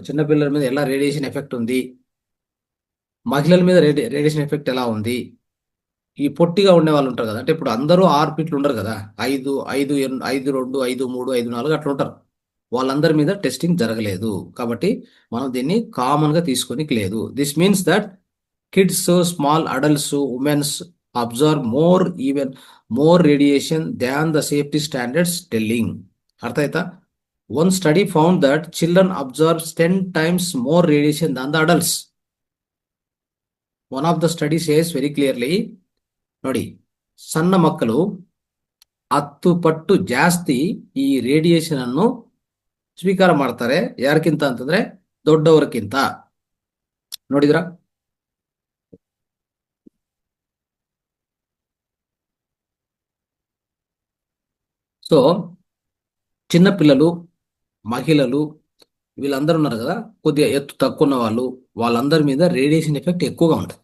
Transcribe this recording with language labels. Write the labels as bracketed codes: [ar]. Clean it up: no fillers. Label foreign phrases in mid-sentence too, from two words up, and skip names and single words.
[te] చిన్నపిల్లల మీద ఎలా రేడియేషన్ ఎఫెక్ట్ ఉంది, మహిళల మీద రేడియేషన్ ఎఫెక్ట్ ఎలా ఉంది, ఈ పొట్టిగా ఉండే వాళ్ళు ఉంటారు కదా, అంటే ఇప్పుడు అందరూ 6 ఫీట్లు ఉండరు కదా, 5, 5, 2, 5, 3, 5, 4 అట్లా ఉంటారు. వాళ్ళందరి మీద టెస్టింగ్ జరగలేదు. కాబట్టి మనం దీన్ని కామన్గా తీసుకొని లేదు. [en] this means that kids, small adults, womens observe more radiation than the safety standards telling. [kn] అర్థ ఆಯ್ತಾ? [en] One study found that children absorbs 10 times more radiation than the adults. One of the study says very clearly, [kn] ನೋಡಿ, ಸಣ್ಣ ಮಕ್ಕಳು 10 ಪಟ್ಟು ಜಾಸ್ತಿ ಈ ರೇಡಿಯೇಷನ್ ಅನ್ನು ಸ್ವೀಕಾರ ಮಾಡ್ತಾರೆ. ಯಾರಕ್ಕಿಂತ ಅಂತಂದ್ರೆ ದೊಡ್ಡವರಕ್ಕಿಂತ. ನೋಡಿದ್ರ? [te] సో చిన్నపిల్లలు, మహిళలు వీళ్ళందరూ ఉన్నారు కదా, కొద్దిగా ఎత్తు తక్కువ ఉన్న వాళ్ళు, వాళ్ళందరి మీద రేడియేషన్ ఎఫెక్ట్ ఎక్కువగా ఉంటుంది.